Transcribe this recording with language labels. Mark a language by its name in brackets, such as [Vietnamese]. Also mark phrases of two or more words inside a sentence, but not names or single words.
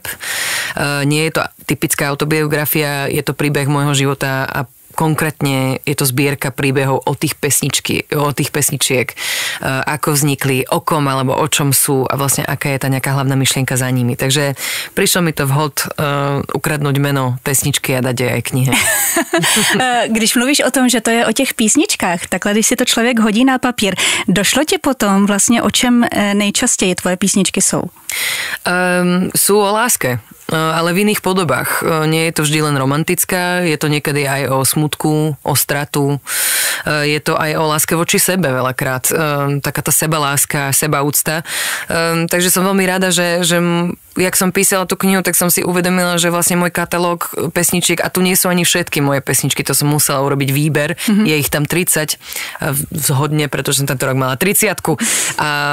[Slovak] Nie je to typická autobiografia, je to príbeh môjho života a konkrétne je to zbierka príbehov o tých pesničiek, ako vznikli, o kom alebo o čom sú a vlastne aká je tá nejaká hlavná myšlienka za nimi. Takže prišlo mi to vhod ukradnúť meno pesničky a dať jej aj knihe. [Czech] Když mluvíš o tom, že to je o těch písničkách, takhle když si to člověk hodí na papír, došlo ti potom vlastně o čem nejčastěji tvoje písničky jsou? [Slovak] Sú o láske, ale v iných podobách. Nie je to vždy len romantická, je to niekedy aj o smutku, o stratu, je to aj o láske voči sebe veľakrát. Taká tá sebaláska, sebaúcta. Takže som veľmi rada, že jak som písala tú knihu, tak som si uvedomila, že vlastne môj katalóg pesničiek, a tu nie sú ani všetky moje pesničky, to som musela urobiť výber, je ich tam 30 vzhodne, pretože som tento rok mala 30-ku a